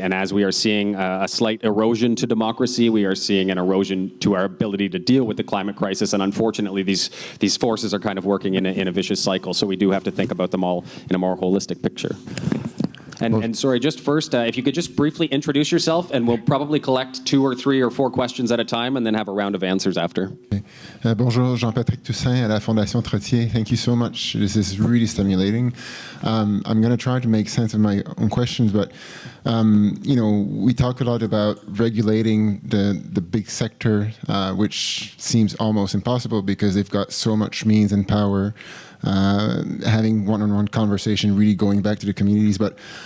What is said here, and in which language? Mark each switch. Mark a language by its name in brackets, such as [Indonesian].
[English] And as we are seeing a slight erosion to democracy, we are seeing an erosion to our ability to deal with the climate crisis. And unfortunately, these forces are kind of working in a vicious cycle. So we do have to think about them all in a more holistic picture. And sorry, just first, if you could just briefly introduce yourself, and we'll probably collect 2 or 3 or 4 questions at a time, and then have a round of answers after. Okay. [French] Bonjour, Jean-Patrick Toussaint à la Fondation Trottier. [English] Thank you so much. This is really stimulating. I'm going to try to make sense of my own questions, but we talk a lot about regulating the big sector, which seems almost impossible because they've got so much means and power. Having one-on-one conversation, really going back to the communities. But